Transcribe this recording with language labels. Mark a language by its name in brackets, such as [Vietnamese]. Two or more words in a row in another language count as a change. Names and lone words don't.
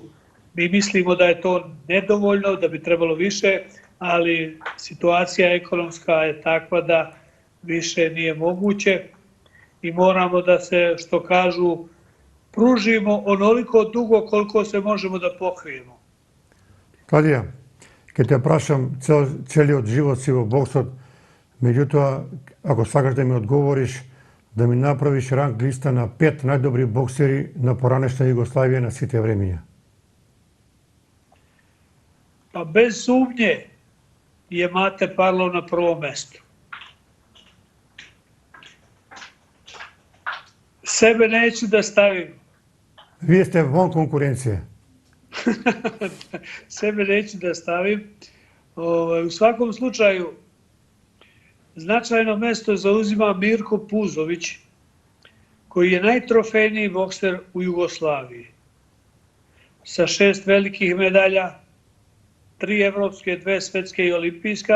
[Serbian] Mi mislimo da je to nedovoljno, da bi trebalo više, ali situacija ekonomska je takva da više nije moguće i moramo da se, što kažu, pružimo onoliko dugo koliko se možemo da pokrijemo. [Macedonian] Тадија, ќе те прашам целиот живот си во боксот, меѓутоа, ако сакаш да ми одговориш, да ми направиш ранг листа на 5 најдобри боксери на поранешна Југославија на сите времења. [Serbian] Pa bez sumnje je Mate Parlov na prvom mestu. Sebe neću da stavim. [Macedonian] Вие сте вон конкуренција. [Serbian] Sebe neću da stavim. U svakom slučaju, značajno mesto zauzima Mirko Puzović, koji je najtrofejniji bokser u Jugoslaviji. Sa 6 velikih medalja, 3 evropske, 2 svetske i olimpijska.